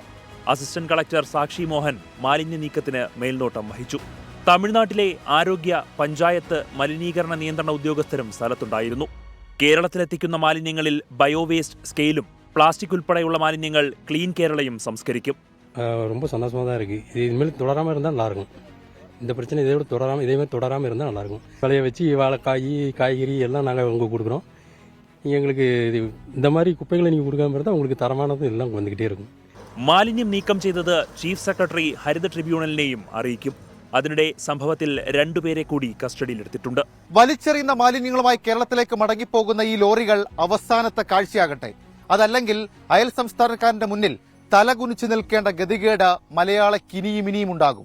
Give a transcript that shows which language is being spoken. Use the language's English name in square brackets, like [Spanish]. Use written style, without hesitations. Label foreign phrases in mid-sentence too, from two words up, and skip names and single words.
[Malayalam] അസിസ്റ്റന്റ് കളക്ടർ സാക്ഷി മോഹൻ മാലിന്യ നീക്കത്തിന് മേൽനോട്ടം വഹിച്ചു. തമിഴ്നാട്ടിലെ ആരോഗ്യ, പഞ്ചായത്ത്, മലിനീകരണ നിയന്ത്രണ ഉദ്യോഗസ്ഥരും സ്ഥലത്തുണ്ടായിരുന്നു. കേരളത്തിലെത്തിക്കുന്ന മാലിന്യങ്ങളിൽ ബയോവേസ്റ്റ് സ്കെയിലും പ്ലാസ്റ്റിക് ഉൾപ്പെടെയുള്ള മാലിന്യങ്ങൾ ക്ലീൻ കേരളയും സംസ്കരിക്കും. [Tamil] ரொம்ப சந்தோஷமாக தான் இருக்குது. இது இனிமேல் தொடராமல் இருந்தால் நல்லாயிருக்கும். இந்த பிரச்சனை இதே மாதிரி தொடராமல் இருந்தால் நல்லாயிருக்கும். விளைய வச்சு வாழைக்காய், காய்கறி எல்லாம் நாங்கள் உங்களுக்கு கொடுக்குறோம். நீங்கள் எங்களுக்கு இந்த மாதிரி குப்பைகளை நீங்கள் கொடுக்காம இருந்தால் உங்களுக்கு தரமானது எல்லாம் வந்துக்கிட்டே இருக்கும். [Malayalam] മാലിന്യം നീക്കം ചെയ്തത് ചീഫ് സെക്രട്ടറി ഹരിത ട്രിബ്യൂണലിനെയും അറിയിക്കും. അതിനിടെ സംഭവത്തിൽ 2 പേരെ കൂടി കസ്റ്റഡിയിലെടുത്തിട്ടുണ്ട്. വലിച്ചെറിയുന്ന മാലിന്യങ്ങളുമായി കേരളത്തിലേക്ക് മടങ്ങിപ്പോകുന്ന ഈ ലോറികൾ അവസാനത്തെ കാഴ്ചയാകട്ടെ. അതല്ലെങ്കിൽ അയൽ സംസ്ഥാനക്കാരന്റെ മുന്നിൽ തലകുനിച്ചു നിൽക്കേണ്ട ഗതികേട് മലയാളക്കിനിയും ഉണ്ടാകും.